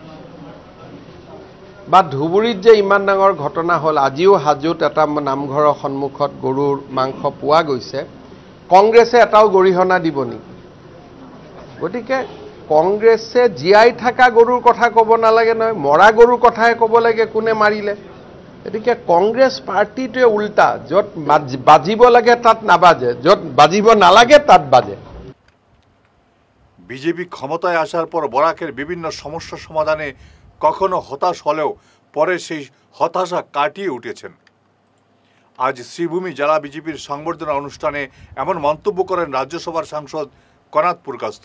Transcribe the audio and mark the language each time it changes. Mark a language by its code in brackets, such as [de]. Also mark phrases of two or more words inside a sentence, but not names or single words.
[as] বা ধুবুৰীত যে ইমান ডাঙৰ ঘটনা হ'ল, আজিও হাজোত এটা নামঘৰৰ সন্মুখত গৰুৰ মাংস পোৱা গৈছে, কংগ্ৰেছে এটাও গৰিহণা দিব নেকি? গতিকে কংগ্ৰেছে জীয়াই থকা গৰুৰ কথা ক'ব নালাগে নহয়, মৰা গৰুৰ কথাহে ক'ব লাগে কোনে মাৰিলে। গতিকে কংগ্ৰেছ পাৰ্টিটোৱে উল্টা, য'ত বাজিব লাগে তাত নাবাজে, য'ত বাজিব নালাগে তাত বাজে। [bn] বিজেপি ক্ষমতায় আসার পর বরাকের বিভিন্ন সমস্যা সমাধানে কখনো হতাশ হলেও পরে সেই হতাশা কাটিয়ে উঠেছেন। আজ শ্রীভূমি জেলা বিজেপির সংবর্ধনা অনুষ্ঠানে এমন মন্তব্য করেন রাজ্যসভার সাংসদ কনাথ পুরকাস্ত।